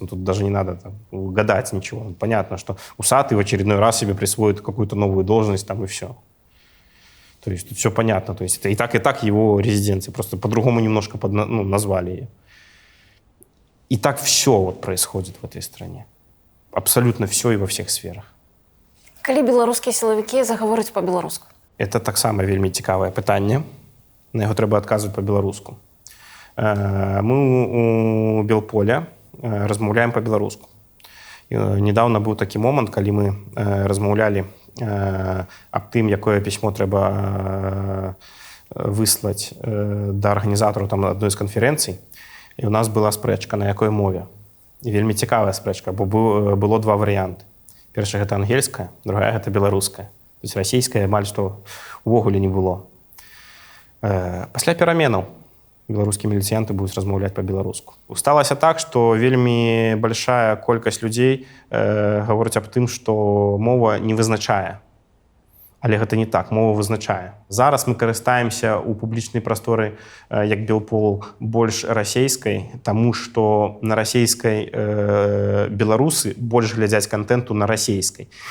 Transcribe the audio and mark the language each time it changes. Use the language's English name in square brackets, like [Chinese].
[Russian] Ну, тут даже не надо гадать ничего. Понятно, что Усатый в очередной раз себе присвоит какую-то новую должность там и все. То есть тут все понятно. То есть это и так его резиденция. Просто по-другому немножко назвали ее. И так все вот происходит в этой стране. Абсолютно все и во всех сферах. [Belarusian] Калі беларускія сілавікі загавораць па-беларуску? [Russian] Это [Belarusian] так само вельмі цікавае пытанне. На яго трэба адказваць па-беларуску. Мы у Белполя размаўляем па-беларуску. Недавно быў такі момант, калі мы размаўлялі аб тым, якое пісьмо трэба выслаць да арганізатараў адной з канферэнцый. І у нас была спрэчка, на якой мове. І вельмі цікавая спрэчка, бо было два варыянты. Першая гэта ангельская, другая гэта беларуская. [Russian] То есть [Belarusian] расійская амаль што увогуле не было. Пасля пераменаў беларускія міліцыянты будуць размаўляць па-беларуску. Сталася так, што вельмі большая колькасць людзей гаворыць аб тым, што мова не вызначае. Але гэта не так, мова вызначае. Зараз мы карыстаемся ў публічнай прасторы, як Белпол, больш расейскай, таму што на расейскай беларусы больш глядзяць контенту на расейскай.